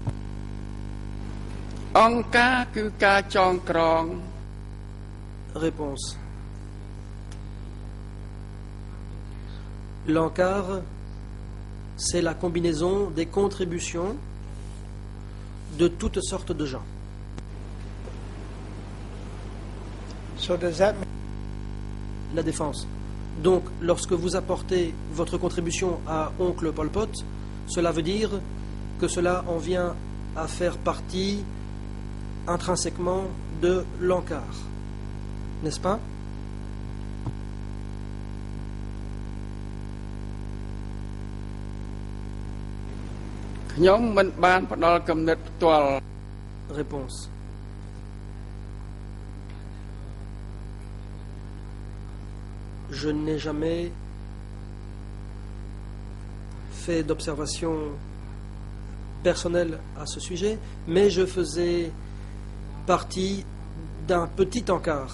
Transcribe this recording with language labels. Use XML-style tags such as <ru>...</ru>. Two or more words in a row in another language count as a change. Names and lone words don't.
<fr>Réponse. L'ANCAR c'est la combinaison des contributions de toutes sortes de gens.</fr> <en>So does that mean</en> <fr>La défense. Donc, lorsque vous apportez votre contribution à oncle Pol Pot, cela veut dire que cela en vient à faire partie intrinsèquement de l'encart, n'est-ce pas?</fr> <km>ខ្ញុំមិនបានផ្ដល់គំនិតផ្ទាល់</km> <fr>Réponse. Je n'ai jamais fait d'observation personnelle à ce sujet, mais je faisais partie d'un petit encart.</fr>